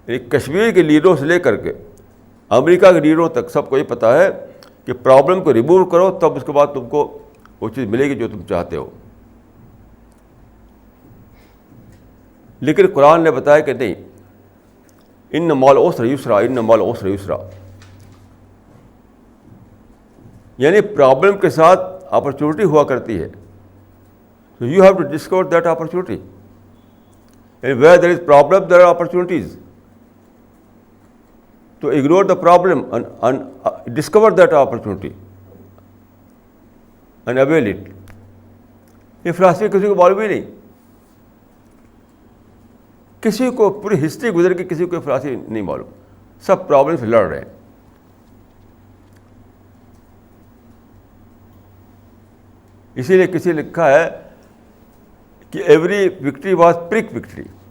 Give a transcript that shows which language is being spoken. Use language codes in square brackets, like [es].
[ur] کشمیر کے لیڈروں سے لے کر کے امریکہ کے لیڈروں تک سب کو یہ پتہ ہے کہ پرابلم کو ریموو کرو, تب اس کے بعد تم کو وہ چیز ملے گی جو تم چاہتے ہو. لیکن قرآن نے بتایا کہ نہیں, [ar] ان مع العسر یسرا, ان مع العسر یسرا. [ur] یعنی پرابلم کے ساتھ اپرچونیٹی ہوا کرتی ہے. [en] So you have to discover that opportunity. And where there is problem, there are opportunities. To ignore the problem and discover that opportunity and avail it. [ur] یہ فلاسفی کسی کو معلوم ہی نہیں. کسی کو پوری ہسٹری گزر کے کسی کو فلاسفی نہیں معلوم. سب پرابلم سے لڑ رہے ہیں. اسی لیے کسی نے لکھا ہے کہ [en] Every victory was Pyrrhic victory.